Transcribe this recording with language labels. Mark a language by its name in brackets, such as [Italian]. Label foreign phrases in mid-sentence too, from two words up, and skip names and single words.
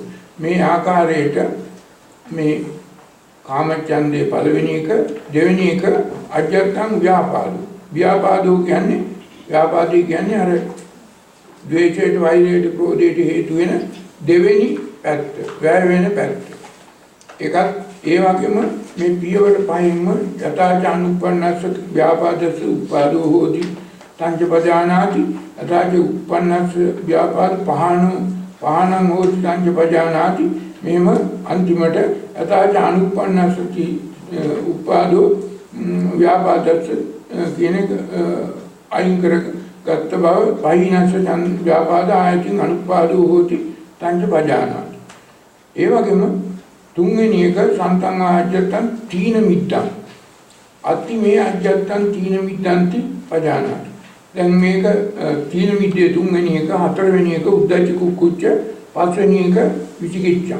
[Sinhala] මේ ආකාරයට මේ කාමච්ඡන්දේ පළවෙනි එක, දෙවෙනි එක [Pali] අජත්තං ව්‍යාපාදෝ. [Sinhala] ව්‍යාපාදෝ කියන්නේ, ව්‍යාපාදී කියන්නේ අර ද්වේෂයට, වෛරයට, ක්‍රෝධයට හේතු වෙන දෙවෙනි පැත්ත, වැය වෙන පැත්ත. ඒකත් ඒ වගේම මේ පියවර පහින්ම [Pali] යථාච අනුප්පන්නස්ස ව්‍යාපාදස්ස උපාදෝ හෝති තංච පජානාති. යථාච උප්පන්නස්ස ව්‍යාපාද පහනං හෝති තංච පජානාති. [Sinhala] මෙහෙම අන්තිමට [Pali] යථාච අනුප්පන්නස්ස උපාදෝ ව්‍යාපාදස්ස [Sinhala] කියන එක අයින් කරගත්ත බව [Pali] පහිනස්ස ව්‍යාපාද ආයතින් අනුපාදෝ හෝති තංච පජානාති. [Sinhala] ඒ වගේම තුන්වෙනි එක [Pali] සන්තං ආජ්ජත්තං තීන මිද්දං අති මේ අජ්ජත්තං තීන මිද්දන්ති පජානාති. [Sinhala] දැන් මේක තීන මිද්දේ තුන්වෙනි එක, හතරවෙනි එක උද්ධච්ච කුක්කුච්ච, පස්වෙනි එක විචිකිච්ඡා.